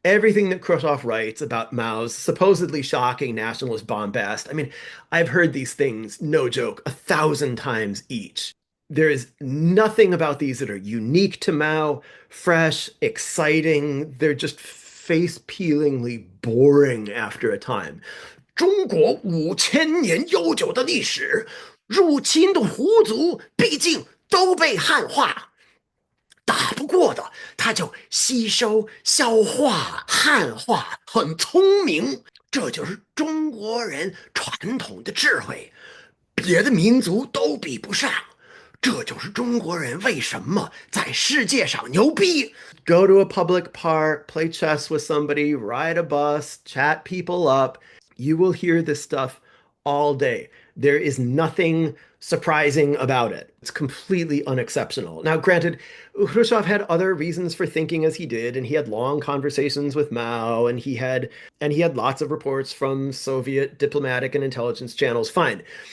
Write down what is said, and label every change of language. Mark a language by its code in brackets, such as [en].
[en] Everything that Khrushchev writes about Mao's supposedly shocking nationalist bombast. I mean, I've heard these things, no joke, 1,000 times each. There is nothing about these that are unique to Mao, fresh, exciting. They're just face-peelingly boring after a time. [zh] 中国5000年悠久的历史，入侵的胡族毕竟都被汉化。打不过的，他就吸收、消化、汉化，很聪明。这就是中国人传统的智慧，别的民族都比不上。这就是中国人为什么在世界上牛逼。 [en] Go to a public park, play chess with somebody, ride a bus, chat people up. You will hear this stuff all day. There is nothing surprising about it. It's completely unexceptional. Now, granted, Khrushchev had other reasons for thinking as he did, and he had long conversations with Mao, and he had lots of reports from Soviet diplomatic and intelligence channels. Fine.